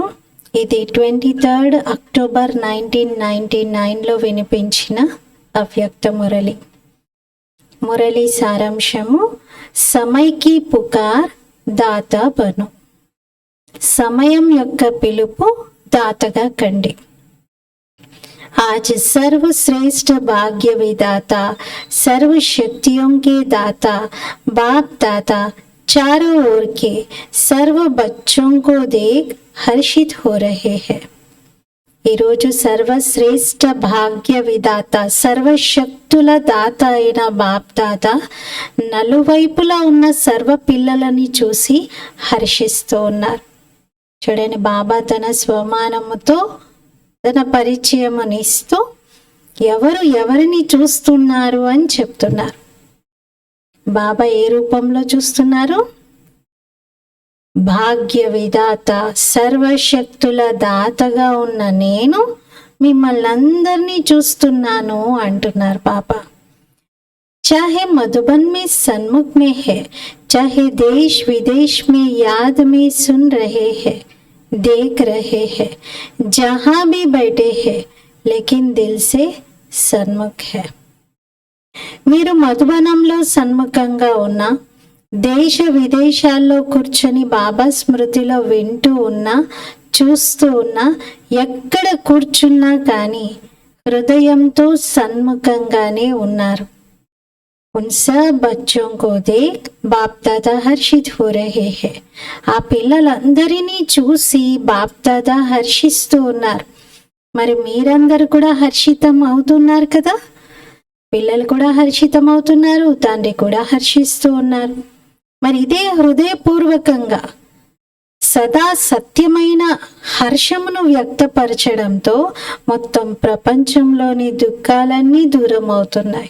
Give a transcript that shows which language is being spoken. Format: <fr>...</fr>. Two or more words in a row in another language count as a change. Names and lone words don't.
<te>ఇది 23 అక్టోబర్ 1999లో వినిపించిన అవ్యక్త మురళి. మురళి సారాంశము:</te> <hi>समय की पुकार दाता बनो.</hi> <te>సమయం యొక్క పిలుపు దాతగా కండి.</te> <hi>आज सर्वश्रेष्ठ भाग्य विदाता, सर्व शक्तियों के दाता, बाप दाता चारों ओर के सर्व बच्चों को देख हर्षित हो रहे हैं.</hi> <te>ఈరోజు సర్వశ్రేష్ఠ భాగ్య విదాత, సర్వశక్తుల దాత అయిన బాప్ దాదా నలువైపులా ఉన్న సర్వ పిల్లలని చూసి హర్షిస్తూ ఉన్నారు. చూడండి, బాబా తన స్వమానముతో తన పరిచయమునిస్తూ ఎవరు ఎవరిని చూస్తున్నారు అని చెప్తున్నారు. బాబా ఏ రూపంలో చూస్తున్నారు? భాగ్య విదాత, సర్వశక్తుల దాతగా ఉన్న నేను మిమ్మల్ని అందరినీ చూస్తున్నాను అంటున్నారు బాబా.</te> <hi>चाहे मधुबन में सन्मुख में है, चाहे देश विदेश में याद में सुन रहे हैं, देख रहे हैं, जहाँ भी बैठे हैं, लेकिन दिल से सन्मुख है.</hi> <te>మీరు మధుబనంలో సన్ముఖంగా ఉన్నా, దేశ విదేశాల్లో కూర్చొని బాబా స్మృతిలో వింటూ ఉన్నా, చూస్తూ ఉన్నా, ఎక్కడ కూర్చున్నా కానీ హృదయంతో సన్ముఖంగానే ఉన్నారు.</te> <hi>उन सब बच्चों को देख बाप दादा हर्षित हो रहे हैं.</hi> <te>ఆ పిల్లలందరినీ చూసి బాప్ దాదా హర్షిస్తూ ఉన్నారు. మరి మీరందరూ కూడా హర్షితం అవుతున్నారు కదా. పిల్లలు కూడా హర్షితం అవుతున్నారు, తండ్రి కూడా హర్షిస్తూ ఉన్నారు. మరి ఇదే హృదయపూర్వకంగా సదా సత్యమైన హర్షమును వ్యక్తపరచడంతో మొత్తం ప్రపంచంలోని దుఃఖాలన్నీ దూరం అవుతున్నాయి.</te>